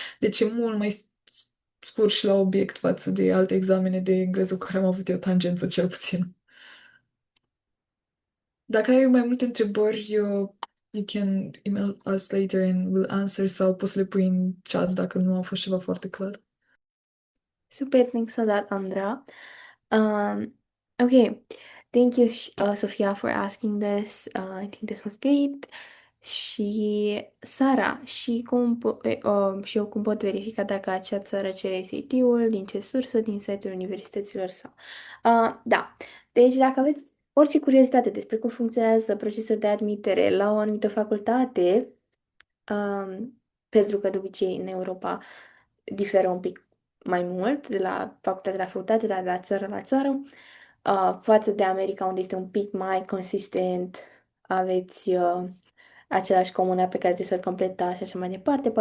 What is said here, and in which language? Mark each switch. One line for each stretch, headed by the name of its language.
Romanian: Deci e mult mai scurt și la obiect față de alte examene de engleză cu care am avut eu tangență, cel puțin. Dacă ai mai multe întrebări,
English: you can email us later and we'll answer
Romanian: sau poți să le pui în chat dacă nu a fost ceva foarte clar.
English: Super, thanks a lot, Andra. Um, okay, thank you, Sophia, for asking this. I think this was great.
Romanian: Și Sara, și eu cum pot verifica dacă acea țară cere SAT-ul, din ce sursă, din site-ul universităților sau... Da, deci dacă aveți orice curiozitate despre cum funcționează procesul de admitere la o anumită facultate, pentru că de obicei în Europa diferă un pic mai mult de la facultate la facultate, de la țară la țară, față de America unde este un pic mai consistent, aveți același comuna pe care trebuie să-l completați și așa mai departe.